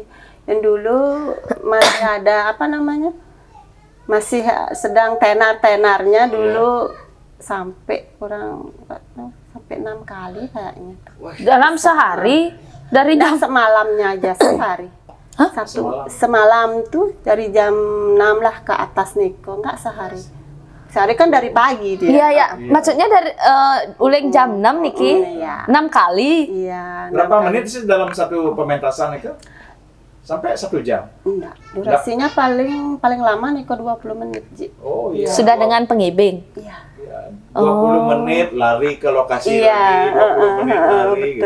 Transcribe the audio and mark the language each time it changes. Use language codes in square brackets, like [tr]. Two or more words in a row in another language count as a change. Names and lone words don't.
[id] Yang dulu masih ada masih sedang tenar-tenarnya dulu sampai 6 kali kayaknya. Dalam sehari dari Nah, jam semalamnya aja sehari. Hah? Semalam tuh dari jam 6 lah ke atas Niko, nggak sehari. Sehari kan dari pagi dia. Iya ya, maksudnya dari uling jam 6 Niki. Iya. 6 kali. Iya. Berapa menit sih dalam satu pementasan itu? sampai 1 jam. Enggak, durasinya paling lama nih 20 menit, Ji. Oh iya. Sudah dengan pengibing. Iya. Ya, 20 menit lari ke lokasi Iya, lagi, 20 menit lari gitu.